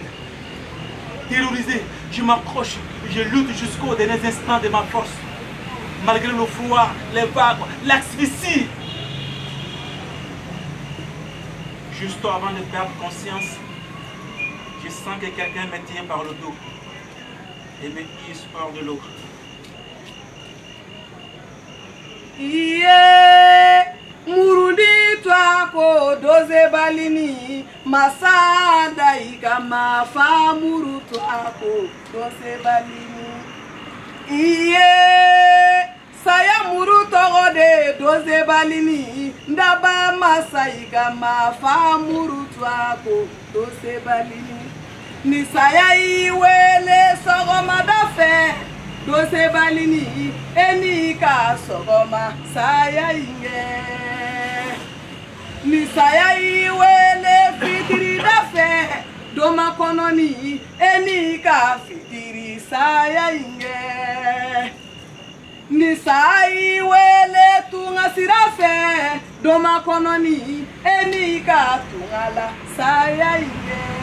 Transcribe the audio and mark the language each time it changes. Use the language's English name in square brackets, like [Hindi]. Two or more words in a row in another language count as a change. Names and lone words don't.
[French] Terrorisé, je m'accroche. Je lutte jusqu'au dernier instant de ma force. Malgré le froid, les vagues, l'asphyxie. Juste avant de perdre conscience, je sens que quelqu'un me tient par le dos et me hisse hors de l'eau. [Bambara] Iye murundi twako doze balini masada ikama fa muru twako doze balini iye saya muru togo de doze balini ndaba masa ikama fa muru twako doze balini ni saya iwele sogoma dafe dose balini enika sogoma saya inge ni saya iwele fitiri dafe doma kononi enika fitiri saya inge ni saya iwele tunga sirafe doma kononi enika tungala saya inge